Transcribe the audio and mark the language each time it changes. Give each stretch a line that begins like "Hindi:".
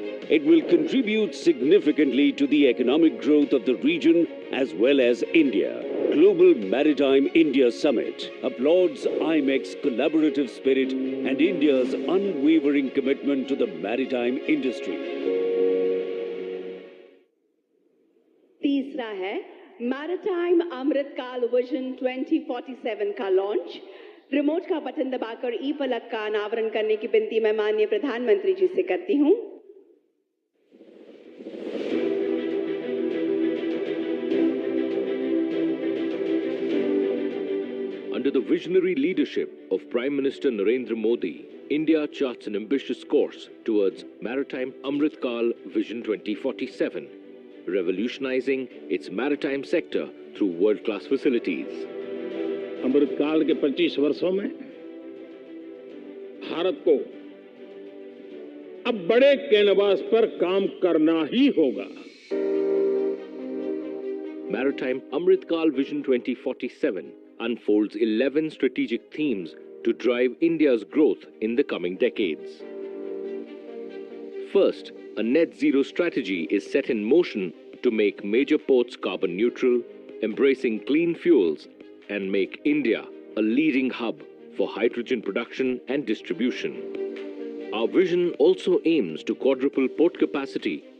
English: It will contribute significantly to the economic growth of the region as well as India. Global Maritime India Summit applauds IMEC's collaborative spirit and India's unwavering commitment to the maritime industry.
Hindi: तीसरा है maritime अमृतकाल vision 2047 का launch. Remote का button दबाकर ई पलक का अनावरण करने की विनती मैं माननीय प्रधानमंत्री जी से करती हूं।
English: Under the visionary leadership of Prime Minister Narendra Modi, India charts an ambitious course towards Maritime Amritkal Vision 2047, revolutionizing its maritime sector through world-class facilities.
Hindi: अमृतकाल के 25 वर्षों में भारत को अब बड़े कैनवास पर काम करना ही होगा।
English: Maritime Amritkal Vision 2047 unfolds 11 strategic themes to drive India's growth in the coming decades. First, a net zero strategy is set in motion to make major ports carbon neutral, embracing clean fuels, and make India a leading hub for hydrogen production and distribution. Our vision also aims to quadruple port capacity,